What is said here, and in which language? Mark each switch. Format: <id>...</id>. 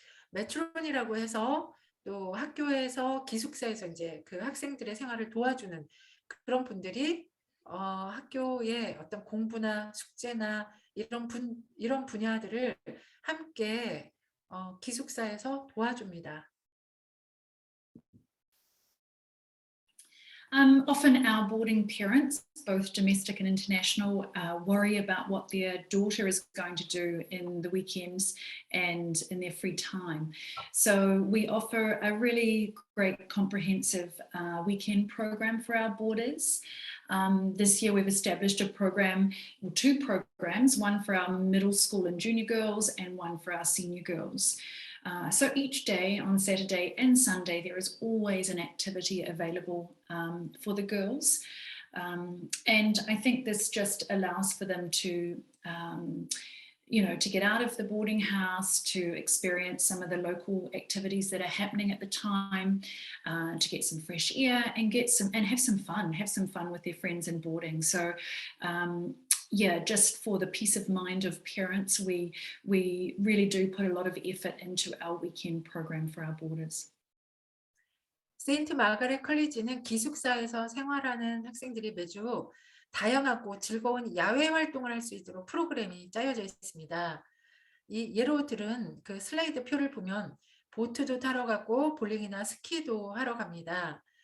<ko>매트론이라고 해서 또 학교에서 기숙사에서 이제 그 학생들의 생활을 도와주는 그런 분들이 학교의 어떤 공부나 숙제나 이런 분야들을 함께 기숙사에서 도와줍니다.</ko> <en>Often our boarding parents, both domestic and international, worry about what their daughter is going to do in the weekends and in their free time. So we offer a really great comprehensive weekend program for our boarders. This year we've established a program, well, 2 programs, one for our middle school and junior girls and one for our senior girls. So each day on Saturday and Sunday, there is always an activity available for the girls. And I think this just allows for them to, to get out of the boarding house, to experience some of the local activities that are happening at the time, to get some fresh air and have some fun with their friends in boarding. So just for the peace of mind of parents, we really do put a lot of effort into our weekend program for our boarders.</en> <ko>세인트 마가렛 컬리지는 기숙사에서 생활하는 학생들이 매주 다양하고 즐거운 야외 활동을 할 수 있도록 프로그램이 짜여져 있습니다. 이 예로 들은 그 슬라이드 표를 보면 보트도 타러 가고 볼링이나 스키도 하러 갑니다.</ko>